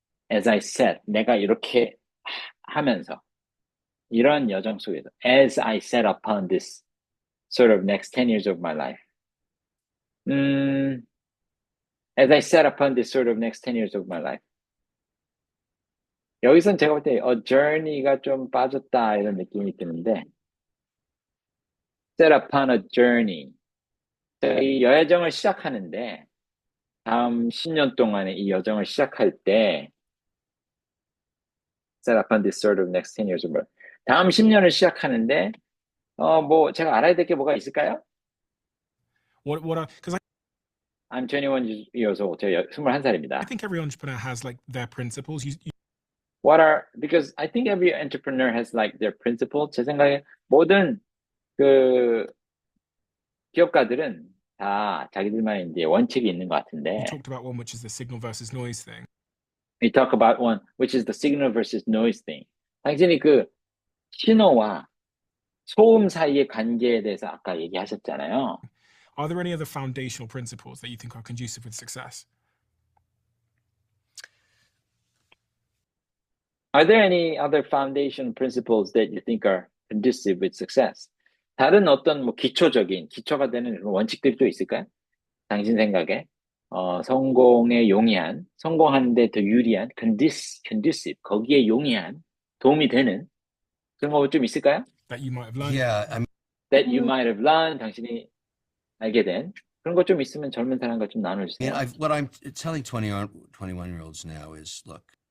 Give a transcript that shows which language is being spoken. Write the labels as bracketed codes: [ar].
[en] As I said, [ko] 내가 이렇게 하면서 이런 여정 속에서 [en] as I set upon this sort of next 10 years of my life. As I set upon this sort of next 10 years of my life. [ko] 여기선 제가 볼 때 journey가 좀 빠졌다 이런 느낌이 드는데 [en] set upon a journey. [ko] 이 여정을 시작하는데 다음 10년 동안에 이 여정을 시작할 때 [en] set upon this sort of next 10 years of my life. [ko] 다음 10년을 시작하는데 뭐 제가 알아야 될 게 뭐가 있을까요? [en] Because I'm 21 years old. [ko] 제가 21살입니다. [en] I think every entrepreneur has like their principles. Because I think every entrepreneur has like their principles. [ko] 제 생각에 모든 그 기업가들은 다 자기들만의 이제 원칙이 있는 것 [en] You [ko] 같은데. [en] talked about one which is the signal versus noise thing. We talk about one, which is the signal versus noise thing. [ko] 당신이 그 신호와 소음 사이의 관계에 대해서 아까 얘기하셨잖아요. [en] Are there any other foundational principles that you think are conducive with success? Are there any other foundation principles that you think are conducive with success? [ko] 다른 어떤 뭐 기초가 되는 원칙들이 또 있을까요? 당신 생각에 성공에 용이한, 성공하는데 더 유리한, conducive, 거기에 용이한, 도움이 되는 그런 거 좀 있을까요? [en] That you might have learned. Yeah, I mean, That you might have learned, [ko] 당신이 알게 된 그런 거 좀 있으면 젊은 사람과 좀 나눠주세요. [en] what I'm telling 21-year-olds now is, look,